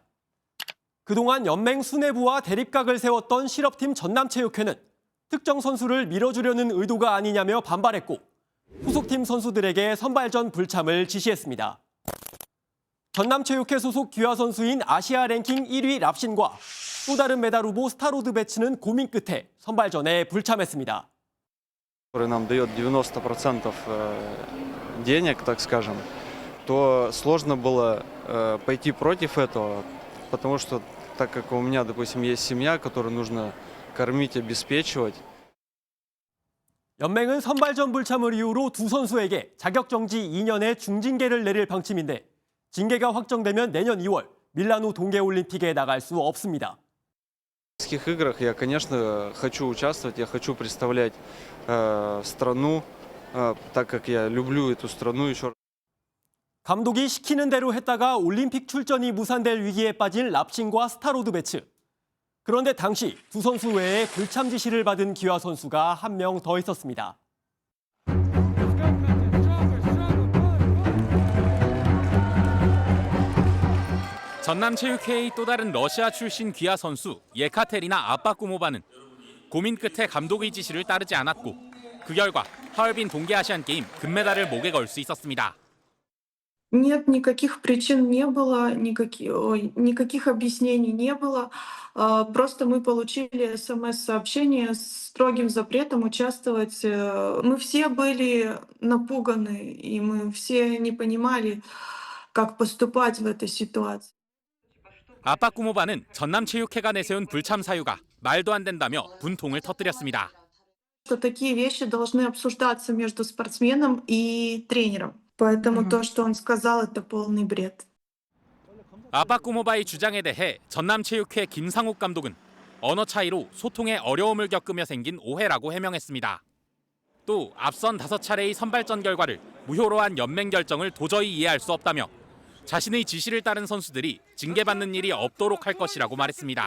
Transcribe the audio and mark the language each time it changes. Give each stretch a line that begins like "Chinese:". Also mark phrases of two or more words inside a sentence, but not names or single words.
Korean: 그동안 연맹 수뇌부와 대립각을 세웠던 실업팀 전남체육회는 특정 선수를 밀어주려는 의도가 아니냐며 반발했고 후속팀 선수들에게 선발전 불참을 지시했습니다. 전남체육회 소속 귀화 선수인 아시아 랭킹 1위 랍신과 또 다른 메달 후보 스타로드 배츠는 고민 끝에 선발전에 불참했습니다.
Russian: который нам дает 90% денег, так скажем, то сложно было пойти против этого, потому что так как у меня, допустим, есть семья, которую нужно кормить, обеспечивать.
Korean: 연맹은 선발전 불참을 이유로 두 선수에게 자격정지 2년의 중징계를 내릴 방침인데 징계가 확정되면 내년 2월 밀라노 동계올림픽에 나갈 수 없습니다.
Russian: В Олимпийских играх я, конечно, хочу участвовать, я хочу представлять страну, так как я люблю эту страну еще.
Korean: 감독이 시키는 대로 했다가 올림픽 출전이 무산될 위기에 빠진 랍신과 스타로드 배츠. 그런데 당시 두 선수 외에 불참 지시를 받은 기화 선수가 한 명 더 있었습니다. 전남체육회의 또 다른 러시아 출신 귀화 선수 예카테리나 아빠꾸모바는 고민 끝에 감독의 지시를 따르지 않았고 그 결과 하얼빈 동계아시안게임 금메달을 목에 걸 수 있었습니다.
Russian: Нет, никаких причин не было, никаких объяснений не было. Просто мы получили СМС-сообщение с строгим запретом участвовать. Мы все были напуганы, и мы все не понимали, как поступать в этой ситуации.
Korean: 아빠 꾸모바는 전남체육회가 내세운 불참 사유가 말도 안 된다며 분통을 터뜨렸습니다.
Russian: Что такие вещи должны обсуждаться между спортсменом и тренером. Поэтому то, что он сказал, это полный бред.
Korean: 아빠 꾸모바의 주장에 대해 전남체육회 김상욱 감독은 언어 차이로 소통에 어려움을 겪으며 생긴 오해라고 해명했습니다. 또 앞선 5차례의 선발전 결과를 무효로 한 연맹 결정을 도저히 이해할 수 없다며 자신의 지시를 따른 선수들이 징계받는 일이 없도록 할 것이라고 말했습니다.